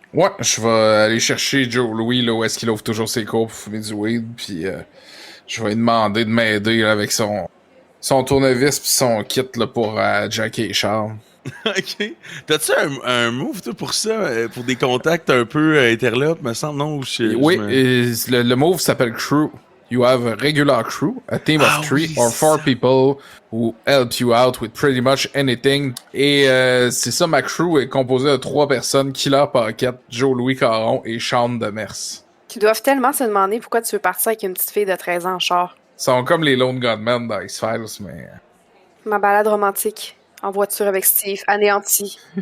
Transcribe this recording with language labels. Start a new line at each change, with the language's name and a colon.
French: Ouais, je vais aller chercher Joe Louis, là, où est-ce qu'il ouvre toujours ses cours pour fumer du weed, puis je vais lui demander de m'aider là, avec son tournevis pis son kit là, pour jacker les charmes. OK. T'as-tu un move, toi, pour ça? Pour des contacts un peu interlopes, me semble, non? Oui, et le move s'appelle Crew.
English: You have a regular crew, a team of 3 or 4 people who help you out with pretty much anything.
French: Et c'est ça, ma crew est composée de 3 personnes, Killer Pocket, Joe Louis Caron et Sean Demers. Qui doivent tellement se demander pourquoi tu veux partir avec une petite fille de 13 ans en char. Ils sont comme les Lone Gunmen dans X-Files, mais... Ma balade romantique. En voiture avec Steve, anéanti.